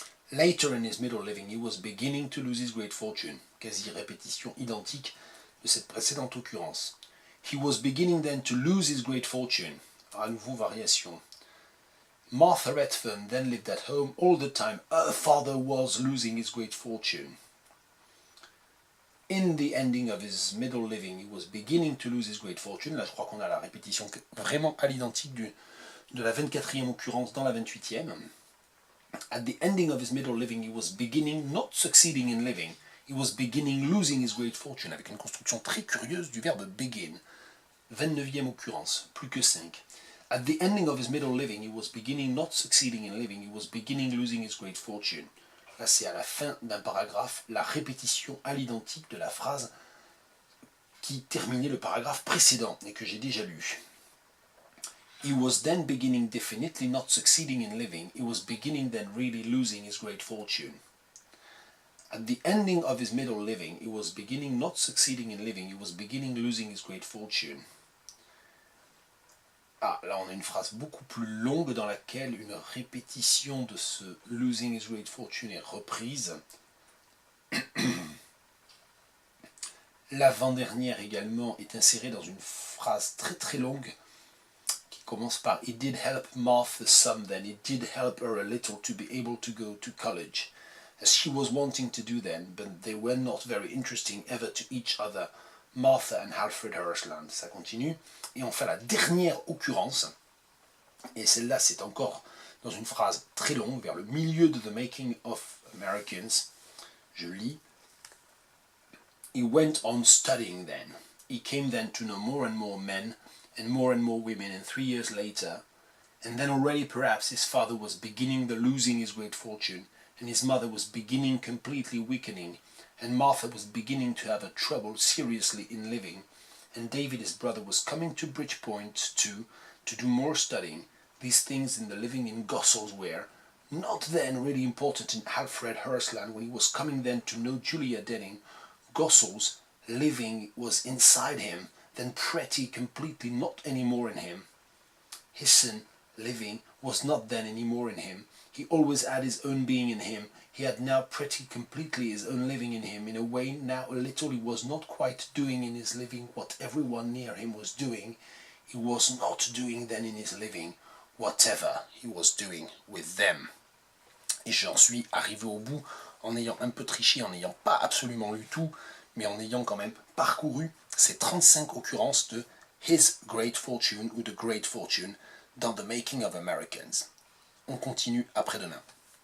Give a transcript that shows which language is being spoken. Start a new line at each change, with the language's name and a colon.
English: Later in his middle living, he was beginning to lose his great fortune.
French: Quasi répétition identique de cette précédente occurrence.
English: He was beginning then to lose his great fortune.
French: À nouveau variation.
English: Martha Redfern then lived at home all the time. Her father was losing his great fortune. In the ending of his middle living, he was beginning to lose his great fortune.
French: Là, je crois qu'on a la répétition vraiment à l'identique de la 24e occurrence dans la 28e.
English: At the ending of his middle living, he was beginning, not succeeding in living, he was beginning losing his great fortune,
French: avec une construction très curieuse du verbe begin. 29e occurrence, plus que 5.
English: At the ending of his middle living, he was beginning, not succeeding in living, he was beginning losing his great fortune.
French: Là, c'est à la fin d'un paragraphe, la répétition à l'identique de la phrase qui terminait le paragraphe précédent et que j'ai déjà lu.
English: He was then beginning definitely not succeeding in living. He was beginning then really losing his great fortune. At the ending of his middle living, he was beginning not succeeding in living. He was beginning losing his great fortune.
French: Ah, là on a une phrase beaucoup plus longue dans laquelle une répétition de ce
English: losing his great fortune
French: est reprise. L'avant-dernière également est insérée dans une phrase très très longue commence par
English: It did help Martha some then, it did help her a little to be able to go to college, as she was wanting to do then, but they were not very interesting ever to each other, Martha and Alfred Hirshland.
French: Ça continue, et on fait la dernière occurrence, et celle-là c'est encore dans une phrase très longue, vers le milieu de The Making of Americans. Je lis.
English: He went on studying then. He came then to know more and more men, and more women, and 3 years later, and then already perhaps his father was beginning the losing his great fortune, and his mother was beginning completely weakening, and Martha was beginning to have a trouble seriously in living, and David his brother was coming to Bridgepoint too, to do more studying. These things in the living in Gossels were not then really important in Alfred Hirshland when he was coming then to know Julia Denning. Gossels living was inside him. then pretty completely not anymore in him. His son, living, was not then anymore in him. He always had his own being in him. He had now pretty completely his own living in him. In a way, now a little he was not quite doing in his living what everyone near him was doing. He was not doing then in his living whatever he was doing with them.
French: Et j'en suis arrivé au bout en ayant un peu triché, en n'ayant pas absolument lu tout, mais en ayant quand même parcouru ces 35 occurrences de His Great Fortune ou The Great Fortune dans The Making of Americans. On continue après-demain.